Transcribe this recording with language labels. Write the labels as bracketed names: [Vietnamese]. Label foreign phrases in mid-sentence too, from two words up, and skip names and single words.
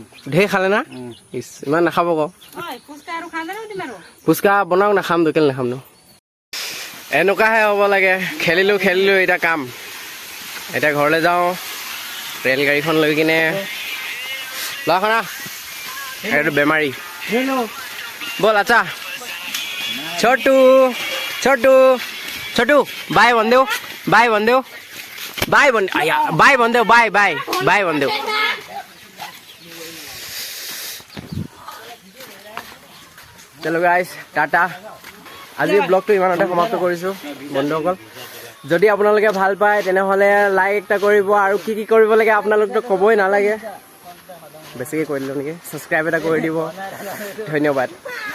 [Assamese] ঢেৰ খালে না ইছ ইমান নাখাব আকৌ ফুচকা বনাওক নাখাম তো কেলে নাখাম ন এনেকুৱাহে হ'ব লাগে খেলিলোঁ এতিয়া কাম এতিয়া ঘৰলৈ যাওঁ ৰেলগাড়ীখন লৈ কিনে লখনা এইটো বেমাৰী বল আচ্ছা [Hindi] छोटू छोटू छोटू बाय बंदेव [Assamese] बाय बंदेव बाय बन बाय बंदेव बाय बाय बाय बंदेव [Hindi] चलो गाइस टाटा [Assamese] আজি ব্লগটো ইমানতে সমাপ্ত কৰিছোঁ বন্ধুসকল যদি আপোনালোকে ভাল পায় তেনেহ'লে লাইক এটা কৰিব আৰু কি কি কৰিব লাগে আপোনালোকতো ক'বই নালাগে বেছিকৈ কৰি দিলোঁ নেকি ছাবস্ক্ৰাইব এটা কৰি দিব ধন্যবাদ